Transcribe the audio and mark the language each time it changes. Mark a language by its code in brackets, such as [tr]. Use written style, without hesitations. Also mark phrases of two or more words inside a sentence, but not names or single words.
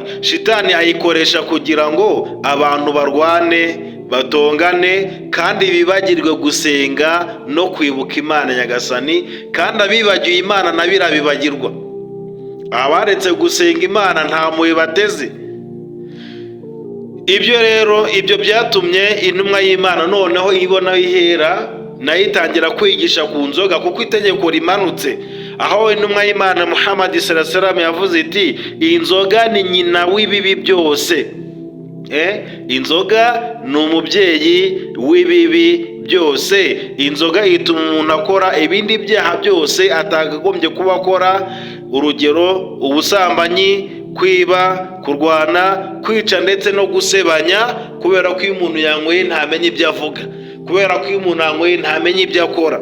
[rw] Shitani ayikoresha kugira ngo abantu barwane, batongane, kandi bibagirwe gusenga no kwibuka Imana Nyagasani, kandi abibagiwe Imana nabo irabibagirwa. Abaretse gusenga Imana nta mpuhwe bateze. Ibyo byatumye intumwa y'Imana noneho ibona ihera nayo itangira kwigisha ku nzoga, kuko itegeko rimanutse, aho intumwa y'Imana Muhammad [ar] صلى الله عليه وسلم [rw] yavuze iti iyi nzoga ni nyina w'ibibi byose. Inzoga ni umubyeyi w'ibibi byose. Inzoga ituma umuntu akora ibindi byaha byose atakagombye kuba akora, urugero ubusambanyi, kwiba, kurwana, kwica ndetse no gusebanya, kubera ko iyo umuntu yanyweye ntamenye ibyo avuga, kubera ko iyo umuntu yanyweye ntamenye ibyo akora.